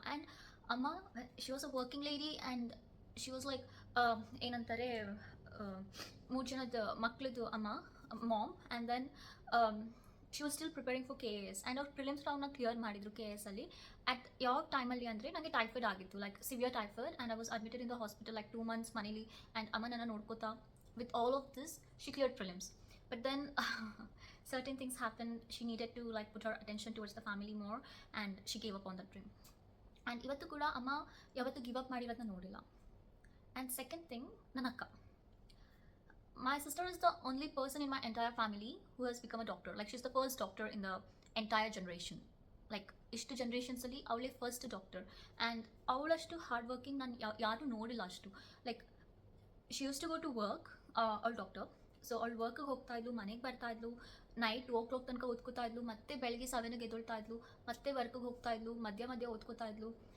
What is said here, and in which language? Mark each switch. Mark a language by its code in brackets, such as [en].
[en] and ಅಮ್ಮ, she was a working lady and she was like [kn] ಏನಂತಾರೆ 3 ಜನದ ಮಕ್ಕಳದು ಅಮ್ಮ, [en] Mom. And then she was still preparing for KAS. [kn] And ಅವ್ರು prelims ರೌಂಡ್ನ clear ಮಾಡಿದ್ರು KAS ಅಲ್ಲಿ. ಅಟ್ ಯಾವ ಟೈಮಲ್ಲಿ ಅಂದರೆ ನನಗೆ ಟೈಫಾಯ್ಡ್ ಆಗಿತ್ತು, [en] Like severe typhoid. And I was admitted in the hospital like 2 months ಮನೇಲಿ. And [kn] ಅಮ್ಮ ನನ್ನ ನೋಡ್ಕೋತಾ [en] With all of this she cleared prelims. But then certain things happened. She needed to like put her attention towards the family more, and she gave up on that dream. [kn] And ಇವತ್ತು ಕೂಡ ಅಮ್ಮ ಯಾವತ್ತು give up ಮಾಡಿರೋದನ್ನ ನೋಡಿಲ್ಲ. And second thing, ನನ್ನ ಅಕ್ಕ. [en] My sister is the only person in my entire family who has become a doctor. Like, she's the first doctor in the entire generation. [kn] Like, ಇಷ್ಟು ಜನ್ರೇಷನ್ಸಲ್ಲಿ ಅವಳೇ first doctor. And ಅವಳಷ್ಟು hard working ನಾನು ಯಾರೂ ನೋಡಿಲ್ಲ ಅಷ್ಟು. [en] like, she use to go to work, [kn] ಅವಳು doctor. So ಅವಳು ವರ್ಕಿಗೆ ಹೋಗ್ತಾಯಿದ್ಲು, ಮನೆಗೆ ಬರ್ತಾಯಿದ್ಲು, night 2 o'clock ತನಕ ಓದ್ಕೋತಾಯಿದ್ಲು, ಮತ್ತೆ ಬೆಳಗ್ಗೆ 7ಗೆ ಎದ್ದೊಳ್ತಾಯಿದ್ಲು, ಮತ್ತೆ ವರ್ಕಿಗೆ ಹೋಗ್ತಾಯಿದ್ಲು, ಮಧ್ಯ ಓದ್ಕೋತಾಯಿದ್ಲು.